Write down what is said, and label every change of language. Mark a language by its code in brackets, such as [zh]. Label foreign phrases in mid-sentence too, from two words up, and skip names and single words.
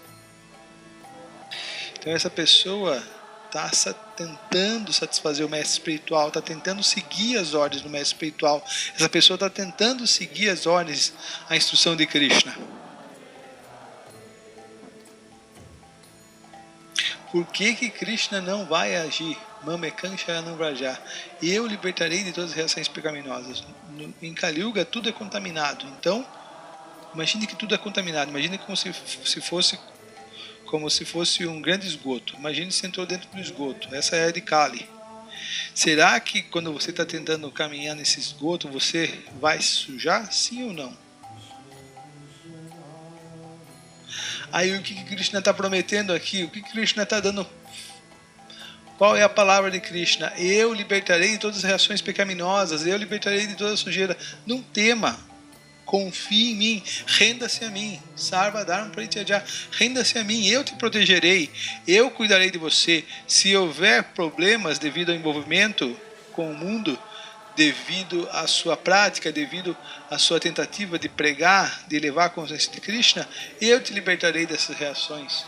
[pt] Então essa pessoa está tentando satisfazer o mestre espiritual, está tentando seguir as ordens do mestre espiritual. Essa pessoa está tentando seguir as ordens, a instrução de Krishna. Por que Krishna não vai agir? [sa] मामेकं शरणं व्रज. [pt] Eu libertarei de todas as reações pecaminosas. Em Kali-yuga tudo é contaminado. Então, imagine que tudo é contaminado. Imagine como se fosse um grande esgoto. Imagine que você entrou dentro do esgoto. Essa é a de Kali. Será que quando você está tentando caminhar nesse esgoto, você vai se sujar? Sim ou não? Aí o que Krishna está prometendo aqui? O que Krishna está dando? Qual é a palavra de Krishna? Eu libertarei de todas as reações pecaminosas, eu libertarei de toda a sujeira. Não tema, confie em mim, renda-se a mim. [sa] सर्वधर्म परित्यज, [pt] renda-se a mim, eu te protegerei, eu cuidarei de você. Se houver problemas devido ao envolvimento com o mundo, devido à sua prática, devido à sua tentativa de pregar, de levar a consciência de Krishna, eu te libertarei dessas reações.